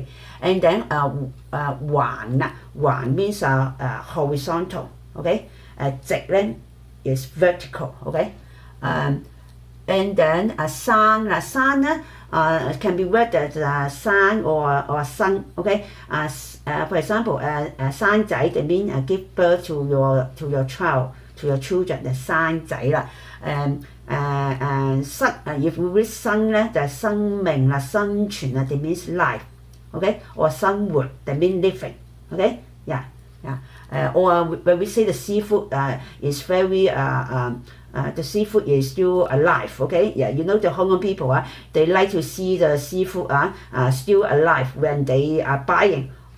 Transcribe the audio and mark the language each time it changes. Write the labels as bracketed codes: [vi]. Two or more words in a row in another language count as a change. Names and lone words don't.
[en] And then 橫 means horizontal, okay, 直 is vertical, okay, and then 山 can be read as 山 or 生, okay, for example 生仔 that means give birth to your child, to your children, [yue] 就生仔啦。 [en] if we read [yue] 生咧就係生命啦、生存啦 [en] that means life, okay, or 生活 that means living, okay, yeah. Or when we say the seafood is very the seafood is still alive, okay, yeah, you know the Hong Kong people they like to see the seafood still alive when they are buying.